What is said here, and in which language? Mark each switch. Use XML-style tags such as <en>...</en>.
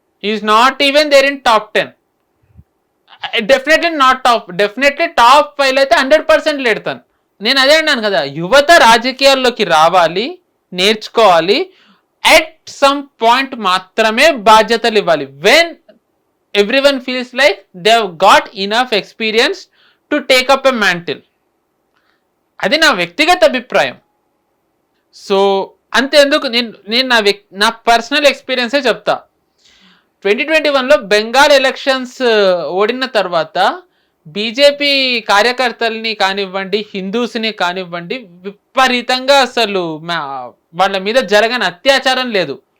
<en>Is not even there in top 10. Definitely not top, definitely top 5</en> <te>అయితే 100% లేడతాను. నేను అదే అన్నాను కదా, యువత రాజకీయాల్లోకి రావాలి, నేర్చుకోవాలి.</te> <en>at some point</en> <te>మాత్రమే బాధ్యతలు ఇవ్వాలి. When</te> <en>everyone feels like they have got enough experience to take up a mantle.</en> <te>అది నా వ్యక్తిగత అభిప్రాయం. సో అంతేందుకు నేను నా పర్సనల్ ఎక్స్పీరియన్సే చెప్తా. 2021లో బెంగాల్ ఎలక్షన్స్ ఓడిన తర్వాత బీజేపీ కార్యకర్తల్ని కానివ్వండి, హిందూస్ని కానివ్వండి, విపరీతంగా అసలు వాళ్ళ మీద జరగని అత్యాచారం లేదు.</te>